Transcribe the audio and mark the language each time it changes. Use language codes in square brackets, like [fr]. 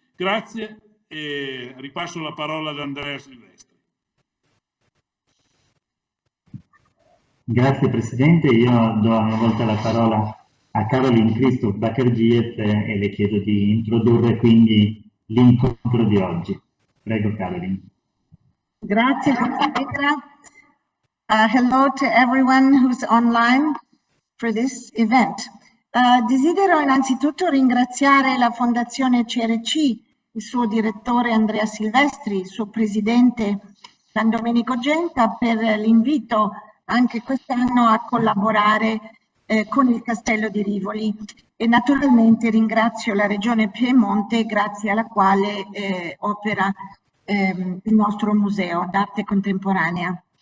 [it] Grazie e ripasso la parola ad Andrea Silvestri. Grazie Presidente, io do una volta la parola a Caroline Christoph Beccaria e le chiedo di introdurre quindi l'incontro di oggi. Prego Caroline. Grazie Beccaria. [en] Hello to everyone who's online for this event. [it] Desidero innanzitutto ringraziare la Fondazione CRC, il suo direttore Andrea Silvestri, il suo presidente San Domenico Genta per l'invito anche quest'anno a collaborare con il Castello di Rivoli, e naturalmente ringrazio la Regione Piemonte, grazie alla quale opera il nostro museo d'arte contemporanea.